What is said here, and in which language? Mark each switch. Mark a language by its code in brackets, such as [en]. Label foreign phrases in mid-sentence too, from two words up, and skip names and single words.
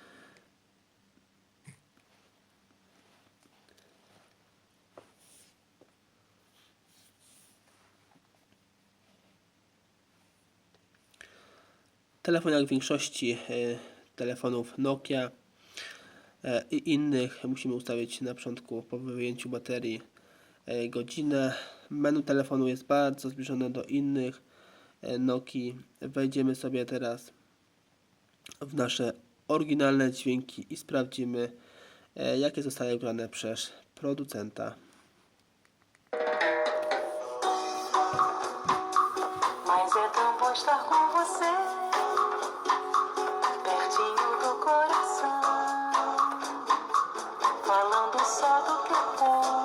[pl] Telefon, jak w większości telefonów Nokia i innych, musimy ustawić na początku po wyjęciu baterii godzinę. Menu telefonu jest bardzo zbliżone do innych Nokii. Wejdziemy sobie teraz w nasze oryginalne dźwięki i sprawdzimy, jakie zostały wybrane przez producenta. [pt] Mas é tão bom estar com você, pertinho do coração, falando só do que é bom.